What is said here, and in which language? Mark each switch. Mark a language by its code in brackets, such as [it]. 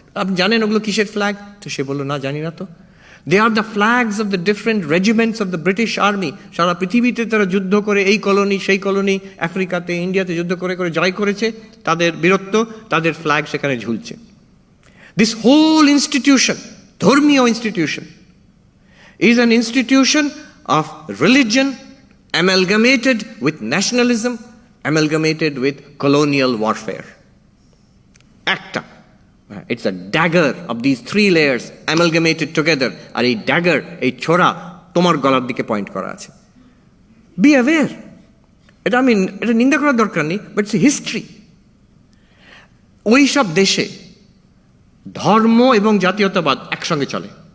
[bn] আপনি জানেন ওগুলো কিসের ফ্ল্যাগ? তো সে বললো, না জানি না তো। [en] They are the flags of the different regiments of the British army. [bn] সারা পৃথিবীতে তারা যুদ্ধ করে, এই কলোনি সেই কলোনি, আফ্রিকাতে, ইন্ডিয়াতে যুদ্ধ করে করে জয় করেছে, তাদের বীরত্ব, তাদের ফ্ল্যাগ সেখানে ঝুলছে। [en] this whole institution, [bn] ধর্মীয় institution, [en] is an institution of religion amalgamated with nationalism, amalgamated with colonial warfare. একটা. It's a dagger of these three layers amalgamated together. [bn] আর এই dagger, এই ছোরা তোমার গলার দিকে পয়েন্ট করা আছে। [en] Be aware. [bn] এটা নিন্দা করার দরকার নেই, [en] But it's history. [bn] ওই সব দেশে ধর্ম এবং জাতীয়তাবাদ একসঙ্গে চলে।